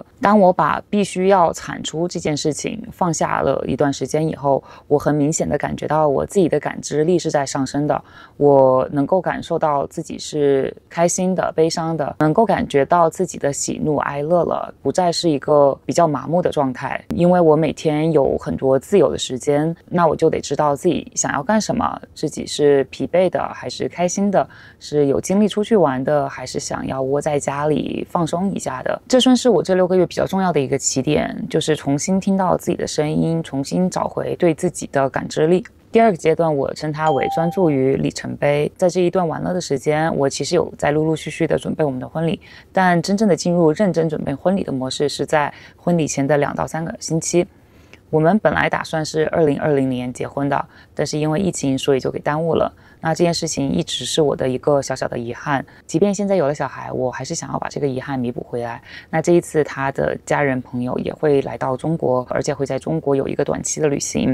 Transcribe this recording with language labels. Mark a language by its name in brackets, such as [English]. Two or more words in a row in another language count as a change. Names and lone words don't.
[Chinese] 當我把必須要產出這件事情放下了一段時間以後，我很明顯的感覺到我自己的感知力是在上升的，我能夠感受到自己是開心的、悲傷的，能夠感覺到自己的喜怒哀樂了，不再是一個比較麻木的狀態。因為我每天有很多自由的時间，那我就得知道自己想要幹什麼，自己是疲憊的還是開心的，是有精力出去玩的，還是想要窩在家裡放鬆一下的。這算是我這 6個月比較重要的一個起點，就是重新聽到自己的聲音，重新找回對自己的感知力。第2個階段，我稱它為專注於里程碑。在這一段玩樂的時間，我其實有在陸陸續續的準備我們的婚禮，但真正的進入認真準備婚禮的模式是在婚禮前的2到3個星期。我們本來打算是2020年結婚的，但是因為疫情，所以就給耽誤了。那這件事情一直是我的一個小小的遺憾，即便現在有了小孩，我還是想要把這個遺憾彌補回來。那這一次他的家人朋友也會來到中國，而且會在中國有一個短期的旅行。